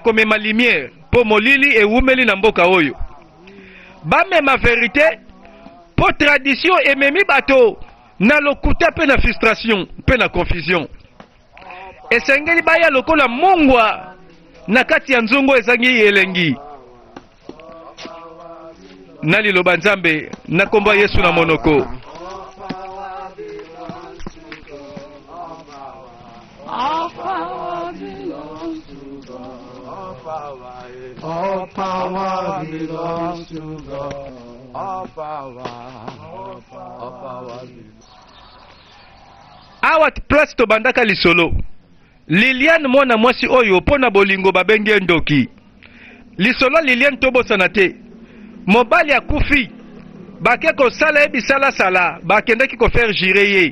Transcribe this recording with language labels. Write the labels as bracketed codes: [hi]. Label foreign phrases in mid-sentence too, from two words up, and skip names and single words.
[ln] komema lumière po molili ewumeli na mboka oyo bamema verité po tradition ememi bato na lokuta pe na frustration pe na confusion esengeli baya lokola mungwa na kati ya nzungu ezangi elengi na liloba nzambe na kombo ya Yesu na monoko. [en] All power belongs to God. All power belongs to God. All power belongs. [ln] Awa place to bandaka lisolo. Liliane mwana mwasi oyo pona bolingo babengi ndoki. Lisolo Liliane tobosana te. Mobali akufi. Bake ko sala ebisala sala, bakendeki ko [fr] faire girer [ln] ye.